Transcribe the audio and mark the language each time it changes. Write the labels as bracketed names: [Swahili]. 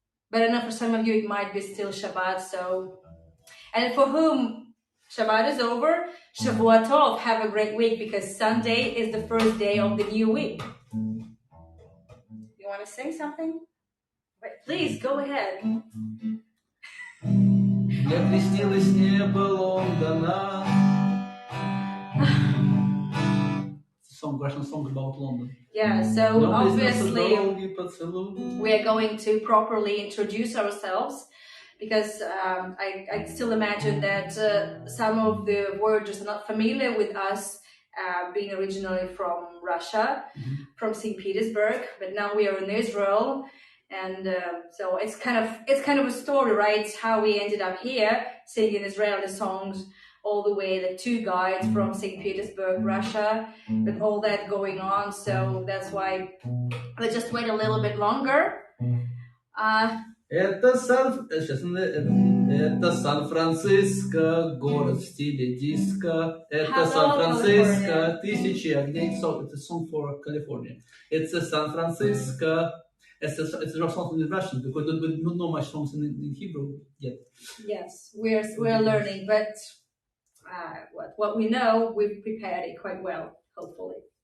[English] But I know for some of you it might be still Shabbat. So, and for whom Shabbat is over, Shavua Tov, have a great week, because Sunday is the first day of the new week. You want to sing something? Right, please go ahead. [Russian] Мне приснилось небо Лондона. [English] It's a Russian song about London. Yeah, so obviously we are going to properly introduce ourselves, because I still imagine that some of the words are not familiar with us, being originally from Russia, from St. Petersburg, but now we are in Israel. And so it's kind of a story, right? It's how we ended up here singing Israeli songs all the way, the two guides from St. Petersburg, Russia, with all that going on. So that's why let's just wait a little bit longer. [Russian] Это Сан-Франциско, город в стиле диско. Это Сан-Франциско, тысячи огней. [English] So it's a song for California. It's a San Francisco. It's a song in Russian, because we don't know much songs in Hebrew yet. Yes, we're learning, but what we know, we've prepared it quite well, hopefully.